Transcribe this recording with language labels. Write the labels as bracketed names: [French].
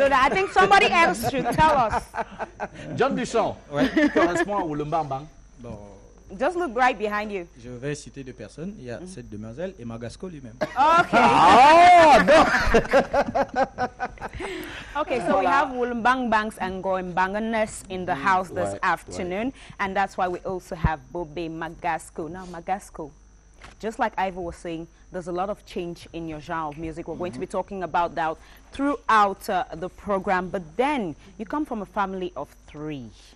[English] I think somebody else should tell us. [French] John Duchamp, qui correspond à Woulembang Bang? Bon, [English] Just look right behind you. [French] Je vais citer 2 personnes. Il y a cette demoiselle et Magasco lui-même. [English] Okay. Oh, no. Okay, so we have Wulumbang Banks and Goembanganes in the house this afternoon, and that's why we also have Bobe Magasco. Now, Magasco, just like Ivo was saying, there's a lot of change in your genre of music. We're going to be talking about that throughout the program, but then you come from a family of 3.